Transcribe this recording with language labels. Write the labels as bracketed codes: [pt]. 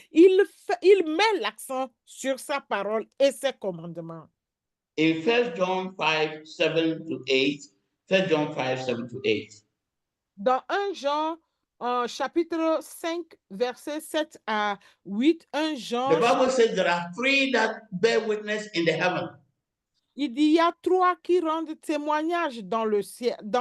[fr] Il met l'accent sur sa parole et ses commandements. [en] In 1 John 5, 7 to 8, 1 John 5, 7 to 8. [fr] Dans 1 Jean, chapitre 5, verset 7 à 8, 1 Jean, [en] The Bible says there are three that bear witness in the heaven. [fr] Il dit, il y a trois qui rendent témoignage dans le ciel.